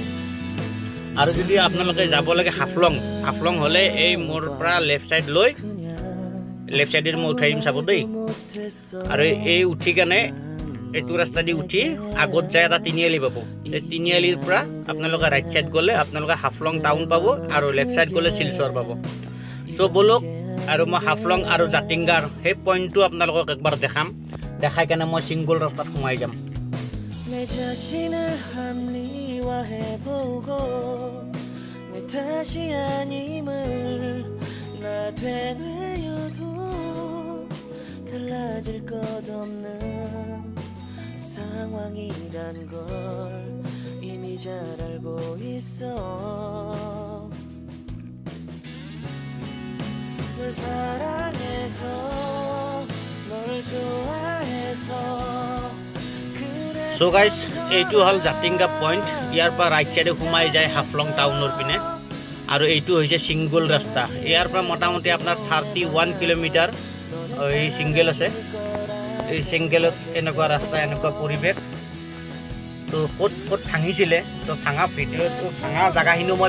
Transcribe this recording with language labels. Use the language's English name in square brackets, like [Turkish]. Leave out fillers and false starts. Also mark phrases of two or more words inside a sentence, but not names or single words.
[Assamese] আৰু যদি আপোনালোকে যাব লাগে হাফলং হ'লে এই মোৰ পৰা [English] left side [Assamese] লৈ [English] left side's [Assamese] মই উঠাই দিম চাব দেই আৰু এই উঠি কেনে এইটো ৰাস্তা দি উঠি আগত যায় এটা তিনিআলি পাব এই তিনিআলিৰ পৰা আপোনালোকে [English] right side [Assamese] গ'লে আপোনালোকে হাফলং টাউন পাব আৰু [English] left side [Assamese] গ'লে শিলচৰ পাব সো বলক আৰু মই হাফলং আৰু জাতিংগাৰ সেই পইণ্টটো আপোনালোকক একবাৰ দেখাম দেখাই কেনে মই সিঙ্গল ৰাস্তাত সোমাই যাম [Korean] 달라질 것 없는 상황이란 걸 이미 잘 알고 있어 널 사랑해서 널 좋아해서 [English] So guys, [Assamese] এইটো হল জাতিংগা পয়েন্ট ইয়াৰ পৰা [English] right side [Assamese] ঘুমাই যায় হাফলং টাউনৰ পিনে আৰু এইটো হৈছে সিঙ্গল ৰাস্তা ইয়াৰ পৰা মোটামুটি আপোনাৰ 31 কিলোমিটাৰ এই সিঙ্গেল আছে এই সিঙ্গেলত এনেকুৱা ৰাস্তা এনেকুৱা পৰিৱেশ তো ক'ত ক'ত ভাঙিছিলে তো ভাঙা ভিডিঅ'টো ভাঙা জাগাখিনিও মই